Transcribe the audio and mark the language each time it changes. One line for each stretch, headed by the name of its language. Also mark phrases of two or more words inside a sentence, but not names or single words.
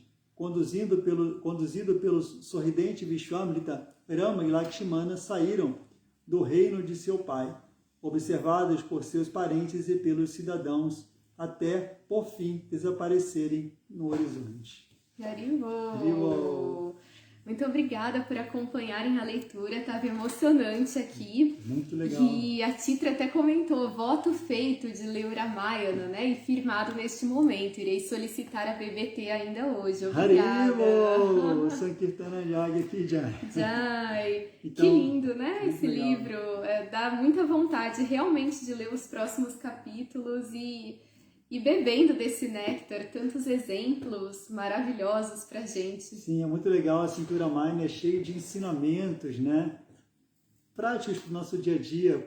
Portuguese: Conduzido pelo sorridente Vishwamitra, Rama e Lakshmana saíram do reino de seu pai, observados por seus parentes e pelos cidadãos, até, por fim, desaparecerem no horizonte. Haribol! Muito obrigada por acompanharem a leitura, estava emocionante aqui. Muito legal. E a Titra até comentou, voto feito de ler o Ramayana, né? E firmado neste momento. Irei solicitar a BBT ainda hoje. Obrigada. Haribo! Sankirtana Jai aqui, Jai. Jai. Então, que lindo, né? Esse legal. livro. Dá muita vontade realmente de ler os próximos capítulos e bebendo desse néctar, tantos exemplos maravilhosos pra gente. Sim, é muito legal. A cintura Ramayana é cheio de ensinamentos, né? Práticos para o nosso dia a dia.